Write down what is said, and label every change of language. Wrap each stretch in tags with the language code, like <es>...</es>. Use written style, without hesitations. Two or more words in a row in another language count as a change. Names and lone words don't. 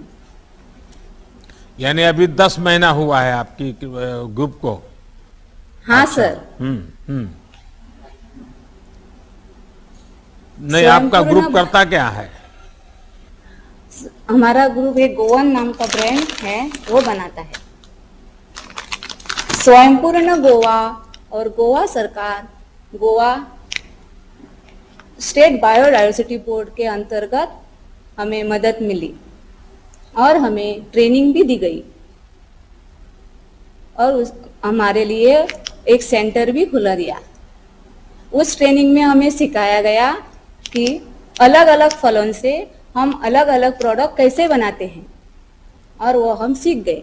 <hi>यानी अभी 10 महीना हुआ है आपकी ग्रुप को? हाँ अच्छा। सर। नहीं, आपका ग्रुप करता क्या है? हमारा ग्रुप एक गोवन नाम का ब्रांड है, वो बनाता है। स्वयंपूर्ण गोवा और गोवा सरकार, गोवा स्टेट बायोडायवर्सिटी बोर्ड के अंतर्गत हमें मदद मिली, और हमें ट्रेनिंग भी दी गई, और हमारे लिए एक सेंटर भी खुला दिया। उस ट्रेनिंग में हमें सिखाया गया कि अलग अलग फलों से हम अलग अलग प्रोडक्ट कैसे बनाते हैं, और वो हम सीख गए।</hi>